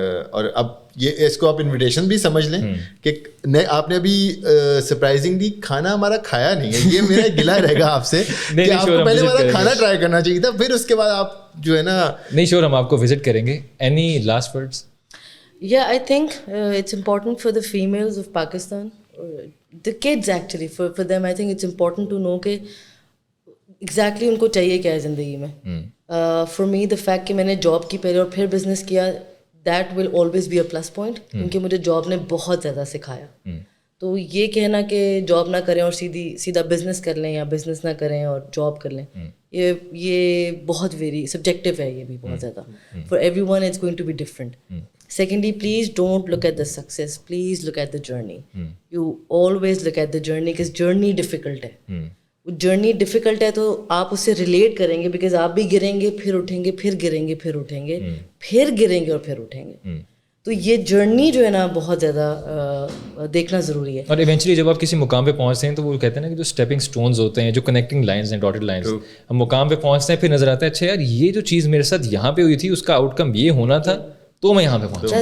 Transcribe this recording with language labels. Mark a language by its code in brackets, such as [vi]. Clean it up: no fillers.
[ur] اور اب یہ اس کو آپ انویٹیشن بھی سمجھ لیں کہ آپ نے ابھی سرپرائزنگلی کھانا ہمارا کھایا نہیں ہے. یہ میرا گلہ رہے گا آپ سے کہ آپ کو پہلے ہمارا کھانا ٹرائی کرنا چاہیے تھا, پھر اس کے بعد آپ جو ہے نا. نہیں شیور, ہم آپ کو وزٹ کریں گے. [en] Any last words? Yeah, I think it's important for the females of Pakistan, the kids actually, for them I think it's important to know [ur] کہ exactly ان کو چاہیے کیا ہے زندگی میں. [en] For me the fact [ur] کہ میں نے جاب کی پہلے اور پھر بزنس کیا, [en] that will always be a plus point, [ur] کیونکہ مجھے جاب نے بہت زیادہ سکھایا. تو یہ کہنا کہ جاب نہ کریں اور سیدھا بزنس کر لیں یا بزنس نہ کریں اور جاب کر لیں, یہ بہت ویری سبجیکٹو ہے. یہ بھی بہت زیادہ [en] for everyone it's going to be different. Secondly, please don't look at the success, please look at the journey. You always look at the journey because journey difficult ہے. [ur] جرنی ڈیفیکلٹ ہے تو آپ اس سے ریلیٹ کریں گے, because آپ بھی گریں گے پھر اٹھیں گے, پھر گریں گے پھر اٹھیں گے, پھر گریں گے اور پھر اٹھیں گے. تو یہ جرنی جو ہے نا بہت زیادہ دیکھنا ضروری ہے. اور ایونچولی جب آپ کسی مقام پہ پہنچتے ہیں تو وہ کہتے ہیں نا کہ جو اسٹیپنگ اسٹونز ہوتے ہیں, جو کنیکٹنگ لائنز ہیں, ڈاٹڈ لائنز, ہم مقام پہ پہنچتے ہیں پھر نظر آتا ہے اچھا یار یہ جو چیز میرے ساتھ یہاں پہ ہوئی تھی اس کا آؤٹ کم یہ ہونا تھا تو میں یہاں پہ پہنچا.